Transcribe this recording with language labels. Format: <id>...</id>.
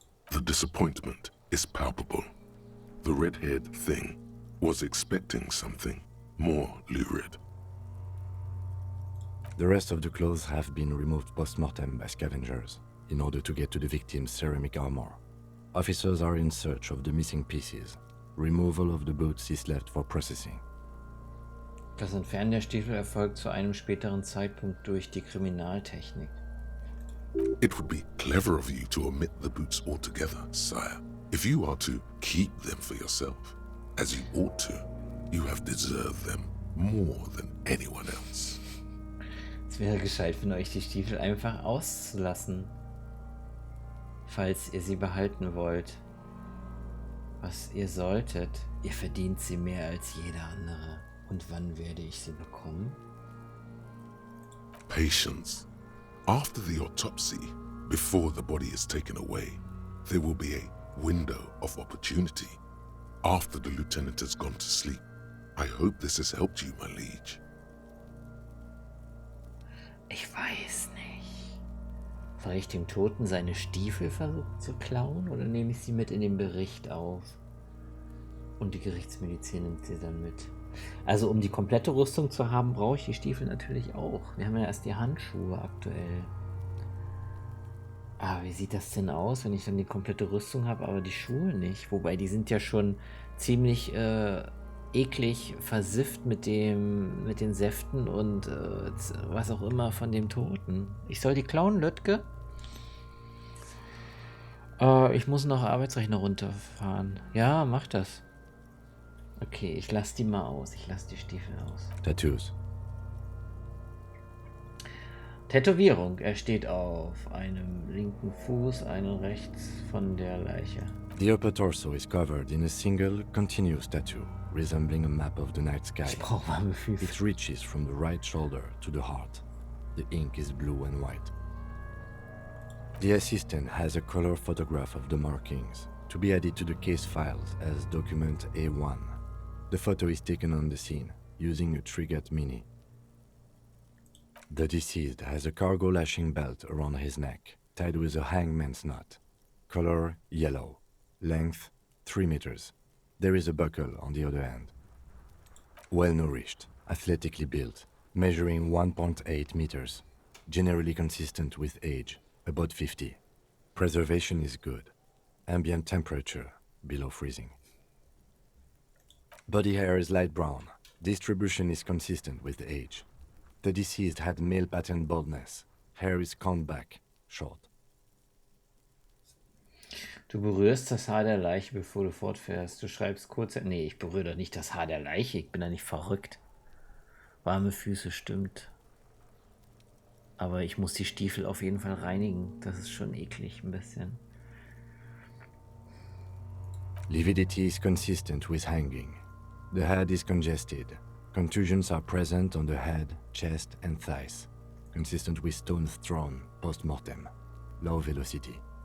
<en>The disappointment is palpable. The red-haired thing was expecting something more lurid. The rest of the clothes have been removed post-mortem by scavengers in order to get to the victim's ceramic armor. Officers are in search of the missing pieces. Removal of the boots is left for processing.</en> <de>Das Entfernen der Stiefel erfolgt zu einem späteren Zeitpunkt durch die Kriminaltechnik.</de> <en>It would be clever of you to omit the boots altogether, sire. If you are to keep them for yourself, as you ought to, you have deserved them more than anyone else.</en> <de>Es wäre gescheit von euch, die Stiefel einfach auszulassen, falls ihr sie behalten wollt. Was ihr solltet, ihr verdient sie mehr als jeder andere. Und wann werde ich sie bekommen?</de> <en>Patience. After the autopsy, before the body is taken away, there will be a window of opportunity. After the lieutenant has gone to sleep. I hope this has helped you, my liege.</en> <de>Ich weiß nicht. Soll ich dem Toten seine Stiefel versuchen zu klauen oder nehme ich sie mit in den Bericht auf? Und die Gerichtsmedizin nimmt sie dann mit. Also um die komplette Rüstung zu haben, brauche ich die Stiefel natürlich auch. Wir haben ja erst die Handschuhe aktuell. Aber wie sieht das denn aus, wenn ich dann die komplette Rüstung habe, aber die Schuhe nicht? Wobei, die sind ja schon ziemlich eklig versifft mit den Säften und was auch immer von dem Toten. Ich soll die klauen, Lötke? Ich muss noch Arbeitsrechner runterfahren. Ja, mach das. Okay, ich lasse die mal aus. Ich lasse die Stiefel aus.</de> <en>Tattoos.</en> <de>Tätowierung. Er steht auf einem linken Fuß, einen rechts von der Leiche.</de> <en>The upper torso is covered in a single, continuous tattoo, resembling a map of the night sky.</en> <de>Ich brauche warme Füße.</de> <en>It reaches from the right shoulder to the heart. The ink is blue and white. The assistant has a color photograph of the markings, to be added to the case files as document A1. The photo is taken on the scene, using a Trigat Mini. The deceased has a cargo lashing belt around his neck, tied with a hangman's knot. Color yellow. Length 3 meters. There is a buckle on the other end. Well nourished, athletically built, measuring 1.8 meters. Generally consistent with age, about 50. Preservation is good. Ambient temperature below freezing. Body hair is light brown. Distribution is consistent with age. The deceased had male pattern baldness. Hair is combed back, short.</en> <de>Du berührst das Haar der Leiche, bevor du fortfährst. Du schreibst kurz... Nee, ich berühre doch nicht das Haar der Leiche. Ich bin da nicht verrückt. Warme Füße, stimmt. Aber ich muss die Stiefel auf jeden Fall reinigen. Das ist schon eklig, ein bisschen.</de> <en>Lividity is consistent with hanging. The head is congested. Contusions are present on the head, chest, and thighs. Consistent with stones thrown post-mortem. Low velocity.</en>